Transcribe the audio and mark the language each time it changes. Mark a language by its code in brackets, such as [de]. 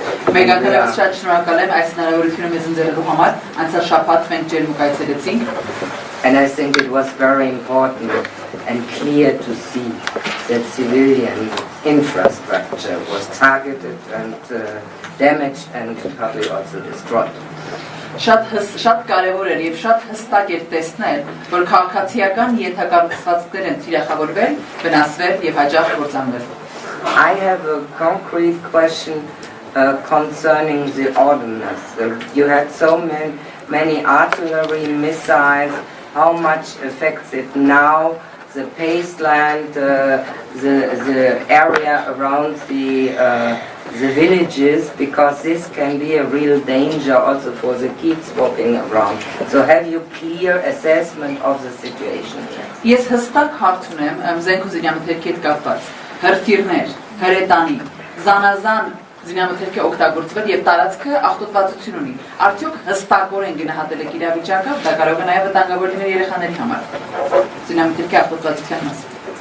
[en] And I think it was very important and clear to see that civilian infrastructure was targeted and damaged and probably also destroyed. [hy] Շատ կարևոր էր եւ շատ հստակ էր տեսնել, որ քաղաքացիական ենթակառուցվածքներ են թիրախավորվել, վնասվել եւ հաջող կործանվել. [en] I have a concrete question concerning the ordnance. You had so many artillery missiles. How much affects it now? The wasteland, the area around the villages, because this can be a real danger also for the kids walking around. So have you clear assessment of the situation? [hy] Ես հստակ հարց ունեմ զենք ու զինամթերքի հետ կապված. Հրթիռներ, հրետանի, զանազան զինամթերքի օգտագործվել եւ տարածքը աղտոտվածություն ունի. Արդյոք հստակորեն գնահատել եք իրավիճակը, դա կարող է նաեւ վտանգավոր լինել երեխաների համար. Զինամթերքի աղտոտվածության մասին.